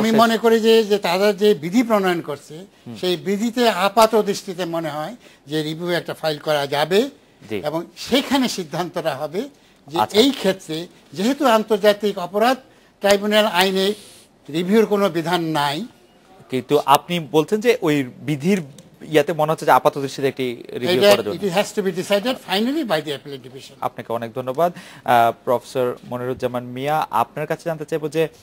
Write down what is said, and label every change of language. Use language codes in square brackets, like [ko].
[bn] আমি মনে করি যে তারা যে বিধি প্রণয়ন করছে সেই বিধিতে আপাত দৃষ্টিতে মনে হয় যে রিভিউ একটা ফাইল করা যাবে এবং সেখানে সিদ্ধান্তটা হবে যে এই ক্ষেত্রে যেহেতু আন্তর্জাতিক অপরাধ ট্রাইব্যুনাল আইনে রিভিউর কোনো বিধান নাই, কিন্তু আপনি বলছেন যে ওই বিধির ইয়াতে মনে হচ্ছে যে আপাতত দৃষ্টিতে একটি রিভিউ করার জন্য [en] it has to be decided finally by the appellate division. [bn] আপনাকে অনেক ধন্যবাদ প্রফেসর মনিরুজ্জামান মিয়া। আপনার কাছে জানতে চাইবো যে